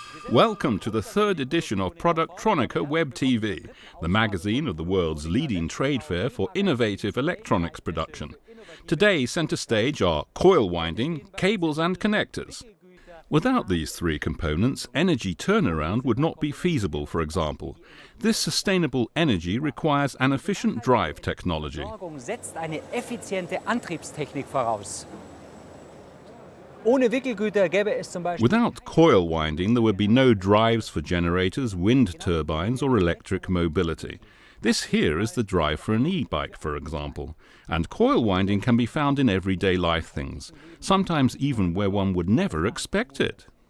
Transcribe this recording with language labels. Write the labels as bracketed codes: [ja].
[en] Welcome to the third edition of Productronica Web TV, the magazine of the world's leading trade fair for innovative electronics production. Today, centre stage are coil winding, cables and connectors. Without these three components, energy turnaround would not be feasible, for example. This sustainable energy requires an efficient drive technology. [de] Setzt eine effiziente Antriebstechnik voraus. Ohne Wickelgüter gäbe es zum Beispiel. [en] Without coil winding, there would be no drives for generators, wind turbines or electric mobility. This here is the drive for an e-bike, for example. And coil winding can be found in everyday life things, sometimes even where one would never expect it.